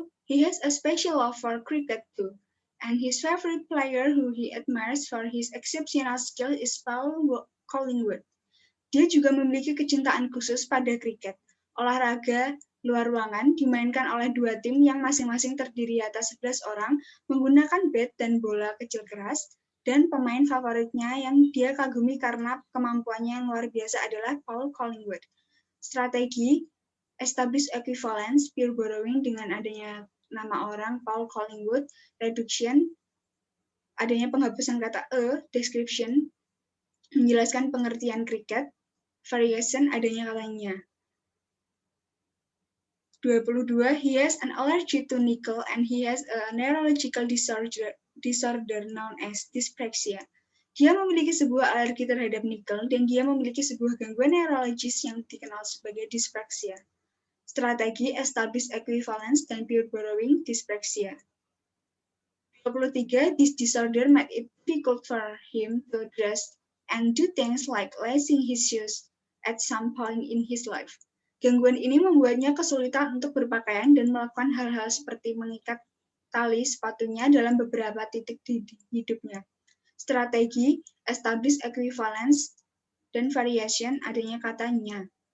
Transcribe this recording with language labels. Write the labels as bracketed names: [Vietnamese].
[English] He has a special love for cricket too, and his favorite player who he admires for his exceptional skill is Paul Collingwood. [Indonesian] Dia juga memiliki kecintaan khusus pada kriket, olahraga luar ruangan dimainkan oleh dua tim yang masing-masing terdiri atas 11 orang menggunakan bat dan bola kecil keras, dan pemain favoritnya yang dia kagumi karena kemampuannya yang luar biasa adalah Paul Collingwood. Strategi Established Equivalence Peer Borrowing dengan adanya nama orang Paul Collingwood, reduction, adanya penghapusan kata description, menjelaskan pengertian kriket, variation, adanya katanya. 22. [English] He has an allergy to nickel and he has a neurological disorder known as dyspraxia. [Indonesian] Dia memiliki sebuah alergi terhadap nikel dan dia memiliki sebuah gangguan neurologis yang dikenal sebagai dyspraxia. Strategi Established Equivalence dan Peer Borrowing Dyspraxia. 23. [English] This disorder made it difficult for him to dress and do things like lacing his shoes at some point in his life. [Indonesian] Gangguan ini membuatnya kesulitan untuk berpakaian dan melakukan hal-hal seperti mengikat tali sepatunya dalam beberapa titik di hidupnya. Strategi Established Equivalence dan Variation, adanya katanya.